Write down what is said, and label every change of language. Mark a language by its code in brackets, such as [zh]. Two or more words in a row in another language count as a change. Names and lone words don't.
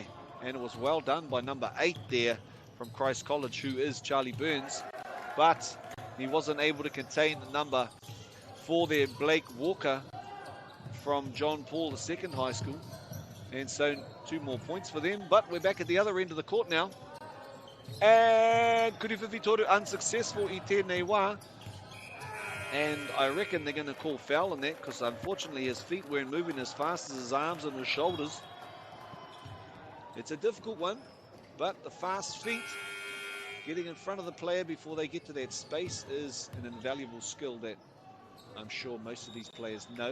[en] And it was well done by number 8 there from Christ College, who is Charlie Burns. But he wasn't able to contain the number 4 there, Blake Walker from John Paul II High School. And so 2 more points for them. But we're back at the other end of the court now. [mi] And Kuriwhiwhi Toru unsuccessful i tēnei wā. [en] And I reckon they're going to call foul on that, because unfortunately his feet weren't moving as fast as his arms and his shoulders. It's a difficult one, but the fast feet, getting in front of the player before they get to that space, is an invaluable skill that I'm sure most of these players know.